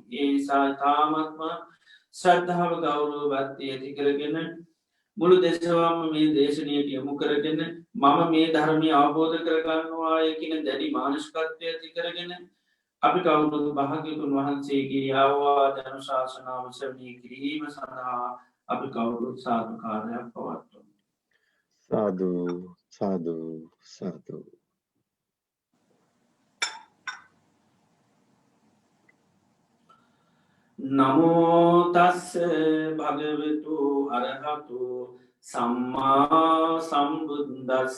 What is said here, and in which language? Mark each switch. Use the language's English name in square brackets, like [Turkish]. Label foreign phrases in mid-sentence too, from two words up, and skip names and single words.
[Sinhala] ඒ නිසා ඉතාමත්ම ශ්‍රද්ධාව ගෞරව භක්තිය ඇති කරගෙන මුළු දෙසවම මේ දේශනයට යොමු කරගෙන මම මේ ධර්මය අවබෝධ කරගන්නවාය කියන දැඩි මානසිකත්වය ඇති කරගෙන අපි කවුරුදු භාග්‍යවතුන් වහන්සේගේ අවවාද අනුශාසනාව ශ්‍රවණය කිරීම සඳහා අපි කවුරුත් සාදුකාරයක් පවත්වමු. සාදු සාදු සාදු. [Pali] නමෝ තස්ස භගවතු අරහතු සම්මා සම්බුද්දස්ස.